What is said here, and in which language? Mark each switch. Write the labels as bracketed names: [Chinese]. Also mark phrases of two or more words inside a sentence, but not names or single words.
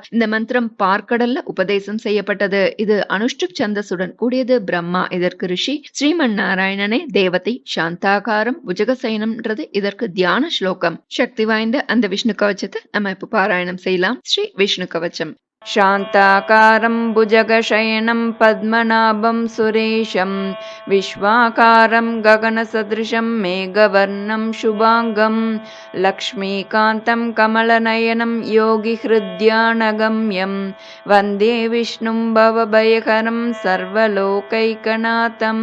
[Tamil] இந்த மந்திரம் பார்க்கடல்ல உபதேசம் செய்யப்பட்டது. இது அனுஷ்டுப் சந்தஸுடன் கூடியது. பிரம்மா இதற்கு ரிஷி, ஸ்ரீமன் நாராயணனே தேவதை, சாந்தாகாரம் புஜகசயனம்ன்றது இதற்கு தியான ஸ்லோகம். சக்தி வாய்ந்த அந்த விஷ்ணு கவச்சத்தை நம்ம இப்ப பாராயணம் செய்யலாம். ஸ்ரீ விஷ்ணு கவச்சம். [Sanskrit] शान्ताकारं भुजगशयनं पद्मनाभं सुरेशं विश्वाकारं गगनसदृशं मेघवर्णं शुभाङ्गं लक्ष्मीकान्तं कमलनयनं योगिहृद्यानगम्यं वन्दे विष्णुं भवभयहरं सर्वलोकैकनाथम्।